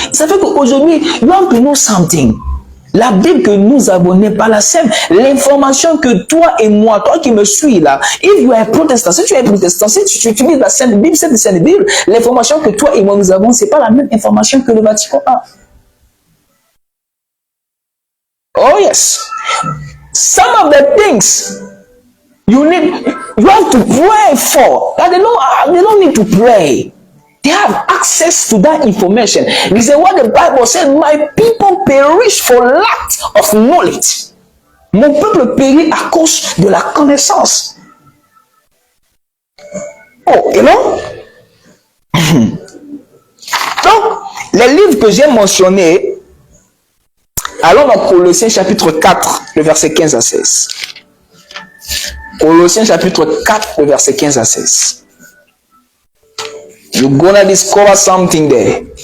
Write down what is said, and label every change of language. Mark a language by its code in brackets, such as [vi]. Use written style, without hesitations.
[fr] Ça fait qu'aujourd'hui, you have to know something. La Bible que nous avons n'est pas la scène. L'information que toi et moi, toi qui me suis là, if you are protestant, si tu es protestant, si tu utilises la Sainte Bible, cette Sainte Bible, l'information que toi et moi nous avons, c'est pas la même information que le Vatican a. [en] Oh yes. Some of the things you have to pray for. That they don't need to pray. They have access to that information. This is what the Bible says, my people perish for lack of knowledge. [fr] Mon peuple périt à cause de la connaissance. Oh, et non? Donc, les livres que j'ai mentionnés, allons dans Colossiens chapitre 4, le verset 15 à 16. Colossiens chapitre 4, le verset 15 à 16. [en] You're gonna discover something there.